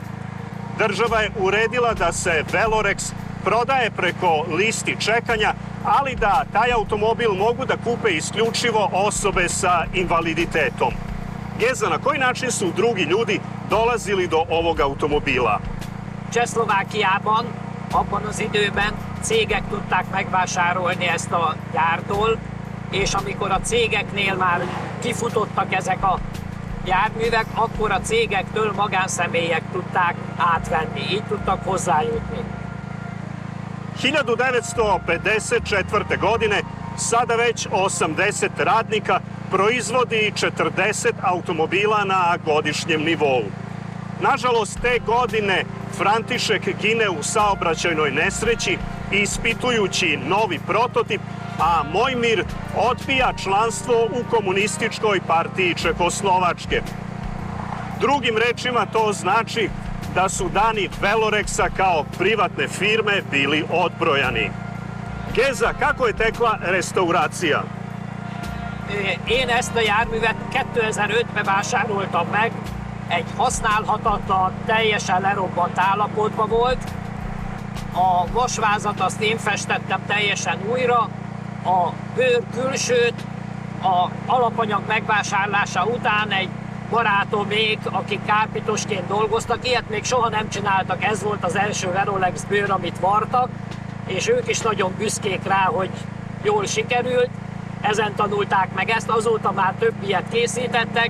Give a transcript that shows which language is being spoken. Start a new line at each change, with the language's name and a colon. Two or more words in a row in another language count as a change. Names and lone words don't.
Serbian: Država je uredila da se Velorex prodaje preko listi čekanja, ali da taj automobil mogu da kupe isključivo osobe sa invaliditetom. Geza, na koji način su drugi ljudi dolazili do ovog automobila?
Hungarian: Csehszlovákiában abban az időben cégek tudták megvásárolni ezt a gyártól, és amikor a cégeknél már kifutottak ezek a járművek, akkor a cégektől magánszemélyek tudták átvenni, így tudtak hozzájutni.
Serbian: 1954. godine sada već 80 radnika proizvodi 40 automobila na godišnjem nivou. Nažalost, te godine František gine u saobraćajnoj nesreći ispitujući novi prototip, a Mojmir odbija članstvo u Komunističkoj partiji Čehoslovačke. Drugim rečima to znači da su dani Velorexa kao privatne firme bili odbrojani. Geza, kako je tekla restauracija?
Hungarian: Én ezt a járművet 2005-ben vásároltam meg, egy használhatatlan, teljesen lerobbant állapotban volt, A vasvázat azt én festettem teljesen újra, a bőr külsőt a alapanyag megvásárlása után egy barátomék, akik kárpitosként dolgoztak, ilyet még soha nem csináltak, ez volt az első Verolex bőr, amit vartak, és ők is nagyon büszkék rá, hogy jól sikerült, ezen tanulták meg ezt, azóta már több ilyet készítettek.